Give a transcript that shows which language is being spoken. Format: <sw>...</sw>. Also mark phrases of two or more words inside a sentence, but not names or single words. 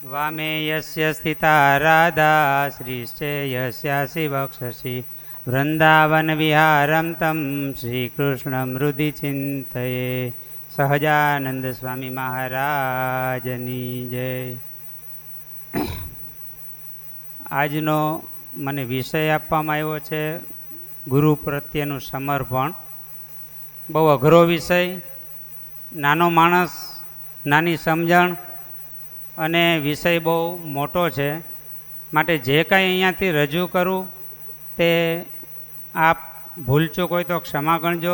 <sa>वामे यस्य स्थिता राधा श्रीश्चे यस्यासि वक्षसि वृंदावन विहारं तं श्रीकृष्णं हृदि चिंतये।</sa> <gu>સહજાનંદ સ્વામી મહારાજની જય। આજનો મને વિષય આપવામાં આવ્યો છે ગુરુ પ્રત્યેનું સમર્પણ। બહુ અઘરો વિષય, નાનો માણસ, નાની સમજણ અને વિષય બહુ મોટો છે, માટે જે કાંઈ અહીંયાથી રજૂ કરું તે આપ ભૂલચૂક હોય તો ક્ષમા ગણજો।</gu>